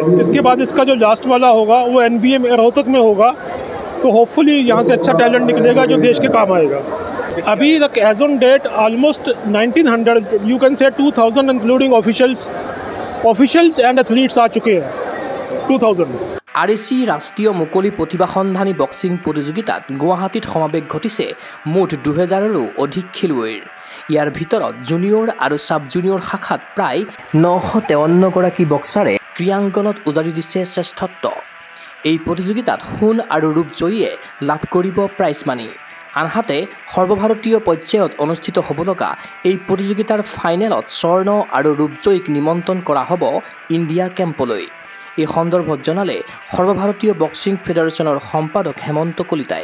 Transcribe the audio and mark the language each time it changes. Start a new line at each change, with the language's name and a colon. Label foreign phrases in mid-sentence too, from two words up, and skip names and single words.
Hindi: इसके बाद इसका जो लास्ट वाला होगा वो NBA में रोहतक में होगा, तो होपफुली यहाँ से अच्छा टैलेंट निकलेगा जो देश के काम आएगा। अभी तक
English: as on date almost 1900 you can say 2000 including officials and athletes
Hindi: आ चुके हैं
English: 2000।
Assamese: REC ৰাষ্ট্ৰীয় মুকলি প্ৰতিভা সন্ধানী বক্সিং প্ৰতিযোগিতাত গুৱাহাটীত সমাৱেশ ঘটিছে মুঠ 2000ৰো অধিক খেলুৱৈৰ ইয়াৰ ভিতৰত জুনিয়ৰ আৰু
English: sub junior
Assamese: শাখাত প্ৰায় 953 গৰাকী বক্সাৰে ক্ৰীড়াংগনত উজাৰি দিছে শ্ৰেষ্ঠত্ব এই প্ৰতিযোগিতাত সোণ আৰু ৰূপ জয়ীয়ে লাভ কৰিব
English: prize money
Assamese: আনহাতে সৰ্বভাৰতীয় পৰ্যায়ত অনুষ্ঠিত হ'ব লগা এই প্ৰতিযোগিতাৰ ফাইনেলত স্বৰ্ণ আৰু ৰূপ জয়ীক নিমন্ত্ৰণ কৰা হ'ব ইণ্ডিয়া কেম্পলৈ এই সন্দৰ্ভত জনালে সৰ্বভাৰতীয় বক্সিং ফেডাৰেশ্যনৰ সম্পাদক হেমন্ত কলিতাই